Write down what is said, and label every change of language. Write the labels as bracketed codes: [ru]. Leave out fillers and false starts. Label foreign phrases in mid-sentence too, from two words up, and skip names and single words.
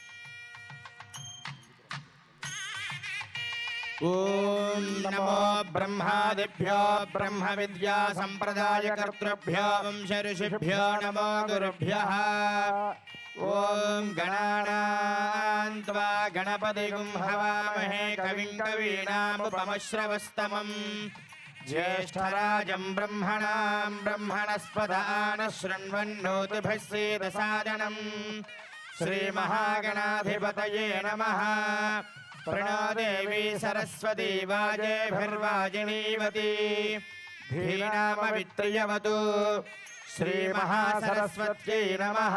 [sa] ఓం నమో బ్రహ్మాదిభ్యో బ్రహ్మ విద్యా సంప్రదాయ కర్తృభ్యో వంశ ఋషిభ్యో నమో గురుభ్యః. ఓం గణానాం త్వా గణపతిగుం హవామహే కవిం కవీనాముపమశ్రవస్తమం జ్యేష్ఠరాజం బ్రహ్మణాం బ్రహ్మణస్పద ఆనశృణ్వన్నోతిభిः सीदसादनं श्रीमहागणाधिपतये नमः. प्रणो देवी सरस्वती वाजेभिर्वाजिनीवती धीनामवित्रियवतु श्रीमहासरस्वत्यै नमः.